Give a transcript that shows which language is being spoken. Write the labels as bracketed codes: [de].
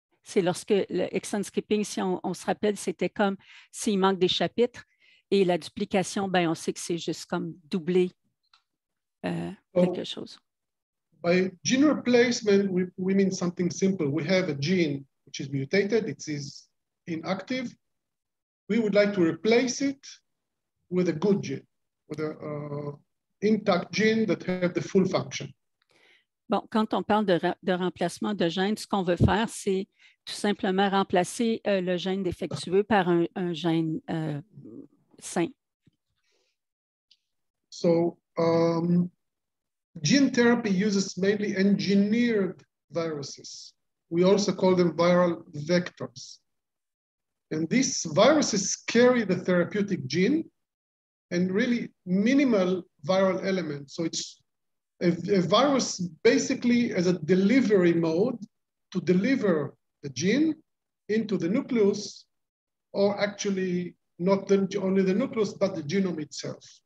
[fr] C'est lorsque le exon skipping, si on se rappelle, c'était comme s'il manque des chapitres et la duplication, ben, on sait que c'est juste comme doubler quelque chose. [en] By gene replacement, we mean something simple. We have a gene which is mutated, it is inactive. We would like to replace it with a good gene, with an intact gene that have the full function. [fr] Bon, quand on parle de remplacement de gènes, ce qu'on veut faire, c'est tout simplement remplacer le gène défectueux par un gène sain. [en] So, gene therapy uses mainly engineered viruses. We also call them viral vectors. And these viruses carry the therapeutic gene and really minimal viral elements. So it's a virus basically as a delivery mode to deliver the gene into the nucleus, or actually not only the nucleus, but the genome itself.